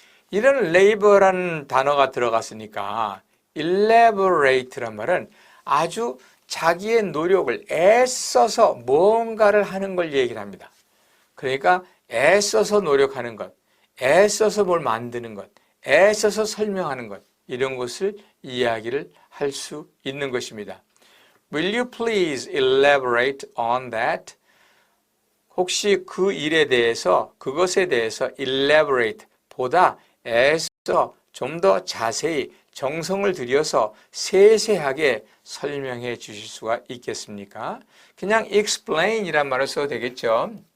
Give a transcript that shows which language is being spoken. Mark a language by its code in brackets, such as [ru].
[ko] 이런 레이버라는 단어가 들어갔으니까 elaborate란 말은 아주 자기의 노력을 애써서 뭔가를 하는 걸 얘기를 합니다. 그러니까 애써서 노력하는 것, 애써서 뭘 만드는 것, 애써서 설명하는 것 이런 것을 이야기를 할 수 있는 것입니다. [en] Will you please elaborate on that? [ko] 혹시 그 일에 대해서, 그것에 대해서 elaborate, 보다 애써 좀 더 자세히 정성을 들여서 세세하게 설명해 주실 수가 있겠습니까? 그냥 explain이란 말을 써도 되겠죠.